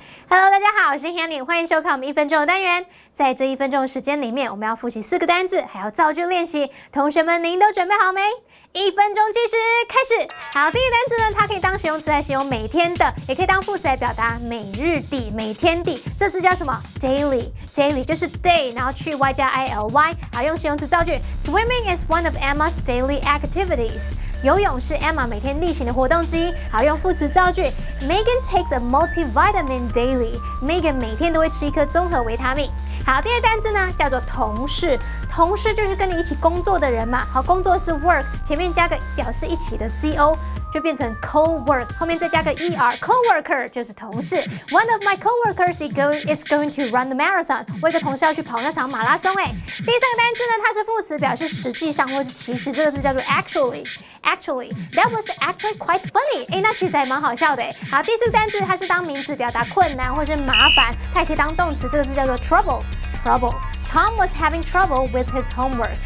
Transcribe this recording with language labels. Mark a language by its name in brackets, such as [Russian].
[Chinese] Hello， 大家好，我是 Hanny， 欢迎收看我们1分钟的单元。在这1分钟的时间里面，我们要复习4个单字，还有造句练习。同学们，您都准备好没？1分钟计时开始。好，第一个单词呢，它可以当形容词来形容每天的，也可以当副词来表达每日的、每天的。这字叫什么 ？Daily 就是 day， 然后去 y 加 ily。好，用形容词造句。 [English] Swimming is one of Emma's daily activities。 [Chinese] 游泳是 Emma 每天例行的活动之一。好，用副词造句。 [English] Megan takes a multivitamin daily。 [Chinese] Megan 每天都会吃一颗综合维他命。好，第二单字呢叫做同事，同事就是跟你一起工作的人嘛。好，工作是 work， 前面加个表示一起的 co， 就变成 co-work， 后面再加个 er，coworker 就是同事。 [English] One of my coworkers is going to run the marathon。 [Chinese] 我一个同事要去跑那场马拉松第3个单字呢，它是副词，表示实际上或是其实，这个字叫做 actually。 [English] Actually, that was actually quite funny。 [Chinese] 那其实还蛮好笑的好，第4个单字它是当名词，表达困难或是麻烦，它也可以当动词，这个字叫做 trouble。 [English] Tom was having trouble with his homework。